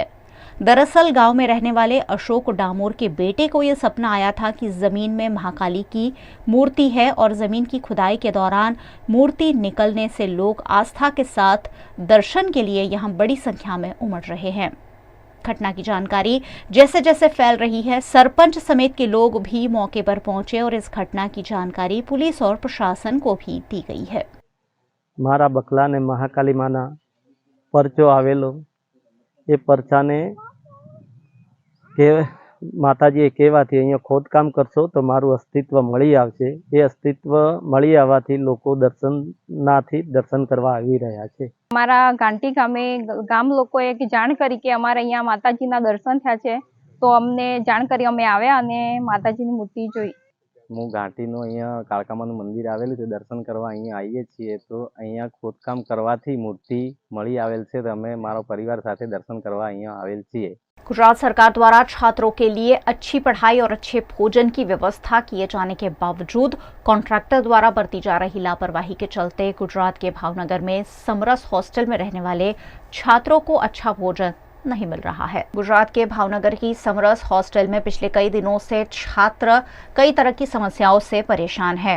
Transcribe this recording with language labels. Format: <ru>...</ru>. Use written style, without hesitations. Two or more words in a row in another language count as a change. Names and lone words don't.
<hi>दरअसल गांव में रहने वाले अशोक डामोर के बेटे को यह सपना आया था कि जमीन में महाकाली की मूर्ति है और जमीन की खुदाई के दौरान मूर्ति निकलने से लोग आस्था के साथ दर्शन के लिए यहां बड़ी संख्या में उमड़ रहे हैं। घटना की जानकारी जैसे जैसे फैल रही है, सरपंच समेत के लोग भी मौके पर पहुंचे और इस घटना की जानकारी पुलिस और प्रशासन को भी दी गई है।</hi> <gu>મારા બકલા ને મહાકાલી માના પરચો આવેલો એ પરચાને કે માતાજીએ કહેવાથી અહીંયા ખોદકામ કરશો તો મારૂ અસ્તિત્વ મળી આવશે। એ અસ્તિત્વ મળી આવવાથી લોકો દર્શનાર્થી દર્શન કરવા આવી રહ્યા છે। અમારા ઘાંટી ગામે ગામ લોકોએ જાણ કરી કે અમારે અહીંયા માતાજીના દર્શન થયા છે તો અમને જાણ કરી અમે આવ્યા અને માતાજીની મૂર્તિ જોઈ। હું ઘાટીનું અહીંયા કાળકામાનું મંદિર આવેલું છે, દર્શન કરવા અહીંયા આવીએ છીએ તો અહીંયા ખોદકામ કરવાથી મૂર્તિ મળી આવેલ છે તો અમે મારો પરિવાર સાથે દર્શન કરવા અહીંયા આવેલ છીએ।</gu> <hi>गुजरात सरकार द्वारा छात्रों के लिए अच्छी पढ़ाई और अच्छे भोजन की व्यवस्था किए जाने के बावजूद कॉन्ट्रैक्टर द्वारा बरती जा रही लापरवाही के चलते गुजरात के भावनगर में समरस हॉस्टल में रहने वाले छात्रों को अच्छा भोजन नहीं मिल रहा है। गुजरात के भावनगर की समरस हॉस्टल में पिछले कई दिनों से छात्र कई तरह की समस्याओं से परेशान हैं।</hi>